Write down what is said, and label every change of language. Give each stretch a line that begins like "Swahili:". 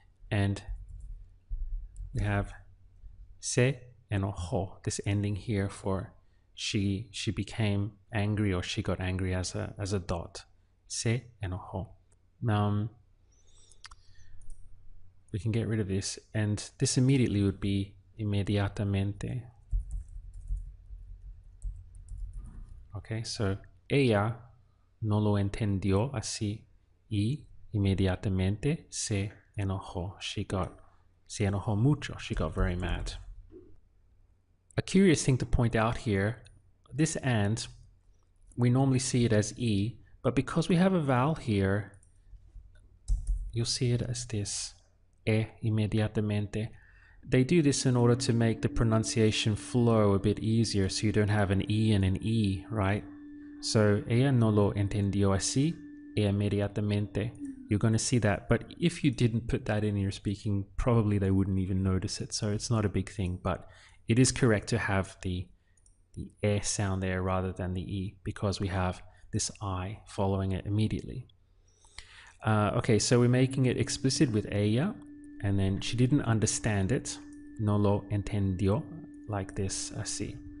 English: And we have se enojó, this ending here for she became angry or she got angry as a dot.
Spanish: Se enojó.
English: We can get rid of this, and this immediately would be inmediatamente.
Spanish: Okay, so ella no lo entendió así y inmediatamente se enojó.
English: Se enojó mucho. She got very mad. A curious thing to point out here, this and, we normally see it as E, but because we have a vowel here, you'll see it as this, inmediatamente. They do this in order to make the pronunciation flow a bit easier, so you don't have an E and an E, right?
Spanish: So, ella no lo entendió así, inmediatamente.
English: You're going to see that, but if you didn't put that in your speaking, probably they wouldn't even notice it, so it's not a big thing, but it is correct to have the e sound there rather than the E, because we have this I following it immediately. Okay, so we're making it explicit with ella, and then she didn't understand it, no lo entendió, like this, así.